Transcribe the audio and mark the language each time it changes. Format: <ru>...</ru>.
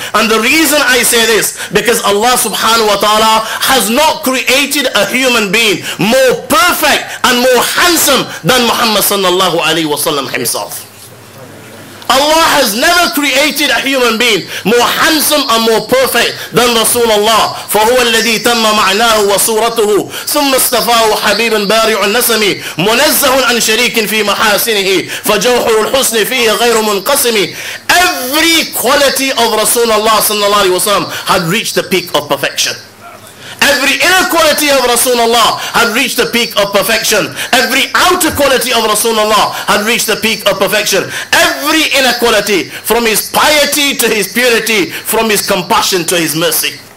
<en>And the reason I say this, because Allah subhanahu wa ta'ala has not created a human being more perfect and more handsome than Muhammad sallallahu alayhi wa sallam himself. Allah has never created a human being more handsome and more perfect than Rasulullah.</en> <ar>فهو الذي تم معناه وصورته ثم اصطفاه حبيبا بارع النسم منزه عن شريك في محاسنه فجوهر الحسن فيه غير منقسم.</ar> <en>Every quality of Rasulullah sallallahu alaihi wasallam had reached the peak of perfection. Every inner quality of Rasulullah had reached the peak of perfection. Every outer quality of Rasulullah had reached the peak of perfection. Every inner quality, from his piety to his purity, from his compassion to his mercy.</en>